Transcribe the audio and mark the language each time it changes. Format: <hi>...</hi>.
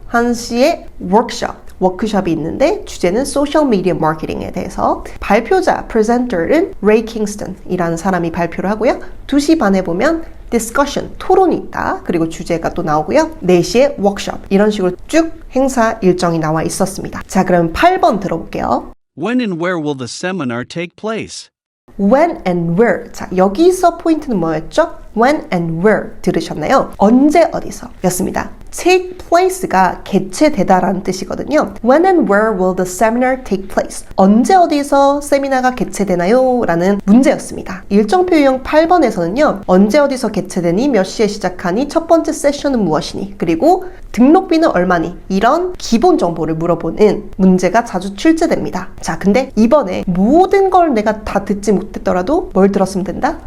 <ko>1시에 워크숍이 있는데 주제는 소셜 미디어 마케팅에 대해서, 발표자, 프레젠터는 레이 킹스턴이라는 사람이 발표를 하고요. 2시 반에 보면 discussion, 토론이 있다. 그리고 주제가 또 나오고요. 4시에 워크숍, 이런 식으로 쭉 행사 일정이 나와 있었습니다. 자, 그럼 8번 들어볼게요.</ko> <en>When and where will the seminar take place? When and where.</en> <ko>자, 여기서 포인트는 뭐였죠?</ko> <en>When and where</en> <ko>들으셨나요? 언제 어디서 였습니다.</ko> <en>Take place</en> <ko>가 개최되다라는 뜻이거든요.</ko> <en>When and where will the seminar take place?</en> <ko>언제 어디서 세미나가 개최되나요? 라는 문제였습니다. 일정표 유형 8번에서는요. 언제 어디서 개최되니? 몇 시에 시작하니? 첫 번째 세션은 무엇이니? 그리고 등록비는 얼마니? 이런 기본 정보를 물어보는 문제가 자주 출제됩니다. 자, 근데 이번에 모든 걸 내가 다 듣지 못했더라도 뭘 들었으면 된다?</ko>